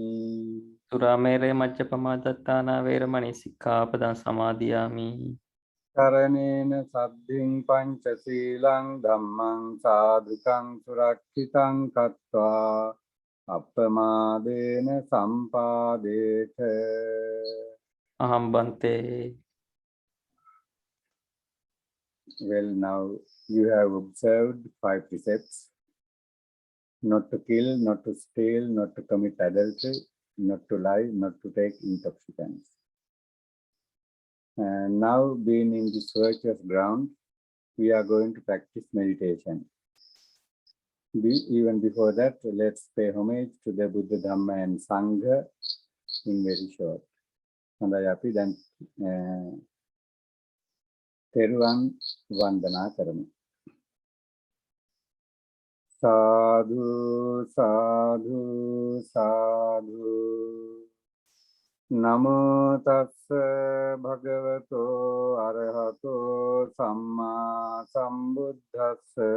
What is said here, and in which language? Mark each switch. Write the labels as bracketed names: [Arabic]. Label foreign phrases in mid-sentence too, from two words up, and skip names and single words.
[Pali] සුරාමේරය මජ්ජපමාදත්තානා වේරමණී සික්ඛාපදං සමාදියාමි කරණේන සද්ධින් පංචශීලං ධම්මං සාධුකං සුරක්ෂිතං කତ୍වා අප්පමාදේන සම්පාදේත අහම්බන්තේ [English] Well, now you have observed 5 precepts: not to kill, not to steal, not to commit adultery, not to lie, not to take intoxicants. And now, being in this virtuous ground, we are going to practice meditation. Even before that, let's pay homage to the Buddha, Dhamma and Sangha in very short. [Sinhala] හොඳයි අපි දැන් තෙරුවන් වන්දනා කරමු. [Pali] සාදු සාදු සාදු නමෝ තස්ස භගවතෝ අරහතෝ සම්මා සම්බුද්දස්ස